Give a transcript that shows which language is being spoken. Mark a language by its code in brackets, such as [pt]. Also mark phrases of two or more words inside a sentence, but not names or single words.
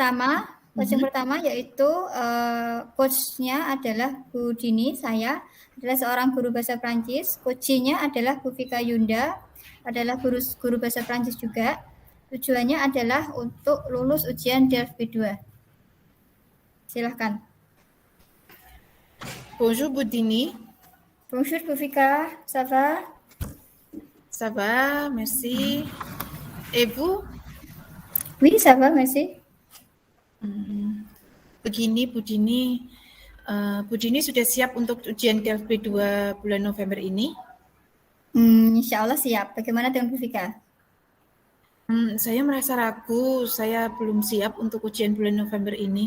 [id] pertama yaitu coach-nya adalah Bu Dini, saya adalah seorang guru bahasa Prancis. Coach-nya adalah Bu Vika Yunda, adalah guru bahasa Prancis juga. Tujuannya adalah untuk lulus ujian DELF B2. Silahkan. [fr] Bonjour Boudini. Bonjour Bu Vika, ça va? Ça va, merci. Et vous? Oui, ça va, merci. [id] Begini Budini, Budini sudah siap untuk ujian DELF B2 bulan November ini? [ar] إن شاء الله siap. [id] Bagaimana dengan Bu Vika? Saya merasa ragu, saya belum siap untuk ujian bulan November ini.